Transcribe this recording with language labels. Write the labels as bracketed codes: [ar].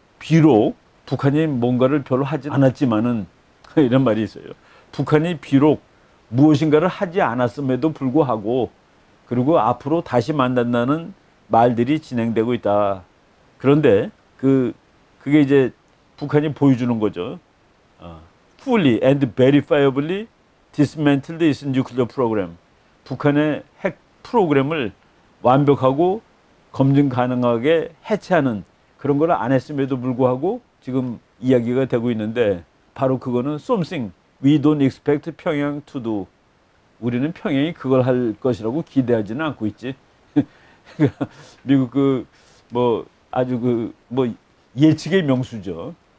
[ko] 비록 북한이 뭔가를 별로 하지 않았지만은 이런 말이 있어요. 북한이 비록 무엇인가를 하지 않았음에도 불구하고, 그리고 앞으로 다시 만난다는 말들이 진행되고 있다. 그런데 그게 이제 북한이 보여주는 거죠. [en] Fully and verifiably dismantled its nuclear program. [ko] 북한의 핵 프로그램을 완벽하고 검증 가능하게 해체하는 그런 걸 안 했음에도 불구하고 지금 이야기가 되고 있는데, 바로 그거는 [en] something we don't expect 평양 to do. [ko] 우리는 평양이 그걸 할 것이라고 기대하지는 않고 있지. 미국 아주 예측의 명수죠.